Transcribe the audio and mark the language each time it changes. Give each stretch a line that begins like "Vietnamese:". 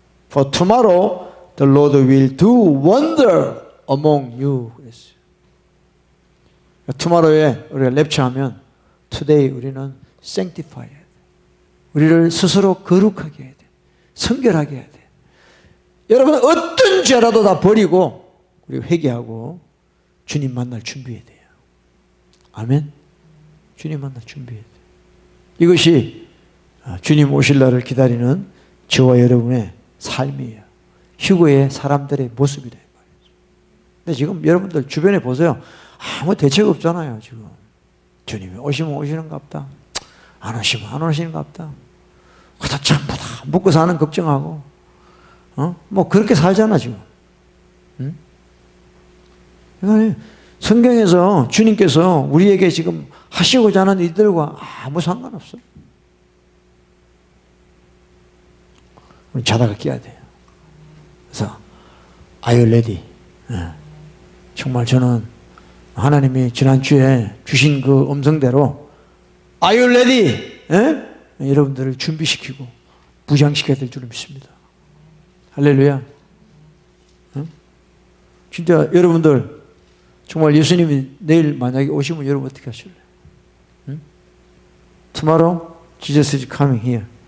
English: For tomorrow the Lord will do wonder among you.
Korean: 그랬어요. tomorrow에 우리가 랩처하면 today 우리는 sanctify 해야 돼. 우리를 스스로 거룩하게 해야 돼. 성결하게 해야 돼. 여러분 어떤 죄라도 다 버리고 우리 회개하고 주님 만날 준비해야 돼요. 아멘. 주님 만날 준비해야 돼요. 이것이 주님 오실 날을 기다리는 저와 여러분의 삶이에요. 휴거의 사람들의 모습이다. 근데 지금 여러분들 주변에 보세요. 아무 대책 없잖아요. 지금 주님이 오시면 오시는갑다. 안 오시면 안 오시는갑다. 그다 전부 다 먹고 사는 걱정하고, 뭐 그렇게 살잖아 지금. 응? 그러니까 성경에서 주님께서 우리에게 지금 하시고자 하는 일들과 아무 상관없어. 우리 자다가 깨야 돼요. 그래서
English: Are you ready?
Korean: 정말 저는 하나님이 지난주에 주신 그 음성대로
English: Are you ready?
Korean: 여러분들을 준비시키고 무장시켜야 될 줄 믿습니다. 할렐루야. 진짜 여러분들 정말 예수님이 내일 만약에 오시면 여러분 어떻게 하실래요?
English: Tomorrow Jesus is coming here.